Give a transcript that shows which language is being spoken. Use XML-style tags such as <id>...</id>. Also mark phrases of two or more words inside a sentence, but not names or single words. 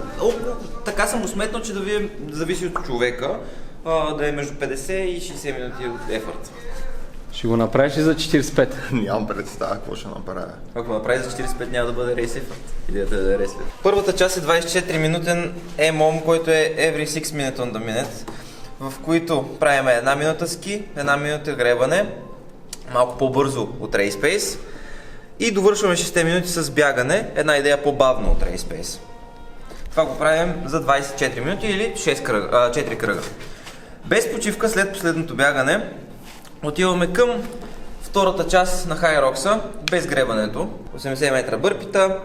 <bg>Така съм го сметнал, че да зависи от човека, да е между 50 и 60 минути от ефорт. Ще го направиш ли за 45? Нямам представа какво ще направя. Ако направи за 45, няма да бъде</bg> <en>race effort.</en> <bg>Идеята е да е</bg> <en>race effort.</en> <bg>Първата част е 24 минутен EMOM, който е</bg> <en>every 6 minutes on the minute,</en> <bg>в които правим 1 минута ски, 1 минута гребане, малко по-бързо от</bg> <en>Race Pace</en> <bg>и довършваме 6 минути с бягане, една идея по-бавно от</bg> <en>Race Pace.</en> <bg>Това го правим за 24 минути или 4 кръга. Без почивка след последното бягане отиваме към втората част на High Rocks, без гребането, 80 метра бърпита.</bg>